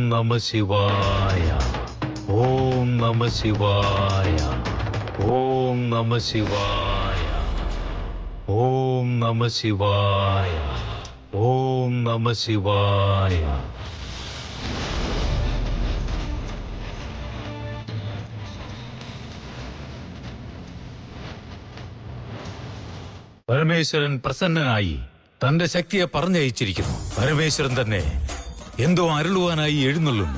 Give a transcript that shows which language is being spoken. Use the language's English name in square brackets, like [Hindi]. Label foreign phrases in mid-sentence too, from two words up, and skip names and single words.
[Sanskrit] नमः शिवाय, ओम नमः शिवाय, ओम नमः शिवाय, ओम नमः शिवाय, ओम नमः शिवाय. [Malayalam] പരമേശ്വരൻ പ്രസന്നനായി തന്റെ ശക്തിയെ പറഞ്ഞയച്ചിരിക്കുന്നു. പരമേശ്വരൻ തന്നെ എന്തോ അരുളുവാനായി എഴുന്നള്ളുന്നു.